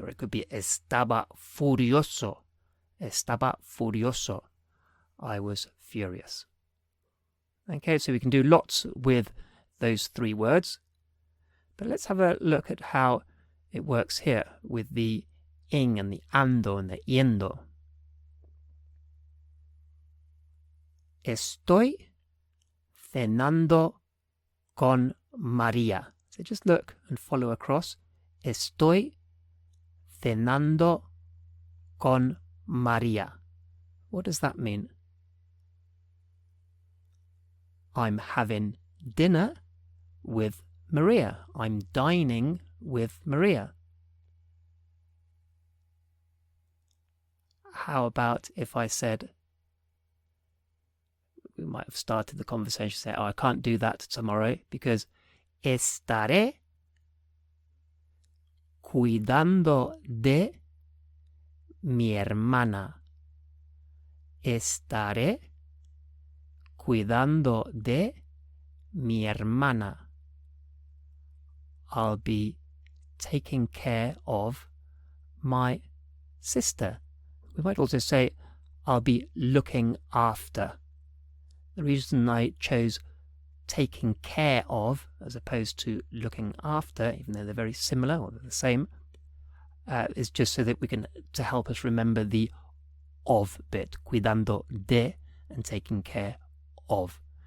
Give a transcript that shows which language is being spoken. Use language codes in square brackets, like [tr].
[en] Or it could be [es] estaba furioso. Estaba furioso. [en] I was furious. Okay, so we can do lots with those 3 words. But let's have a look at how it works here with the ing and the ando and the yendo. [es] Estoy cenando con María. [en] So just look and follow across. [es] Estoy cenando con María. [en] What does that mean? I'm having dinner with Maria. I'm dining with Maria. How about if I said, we might have started the conversation saying, oh, I can't do that tomorrow because [es] estaré cuidando de mi hermana. Estaré cuidando de mi hermana. [en] I'll be taking care of my sister. We might also say, I'll be looking after. The reason I chose taking care of as opposed to looking after, even though they're very similar or they're the same, is just so that we can, to help us remember the of bit, [es] cuidando de [en] and taking care of.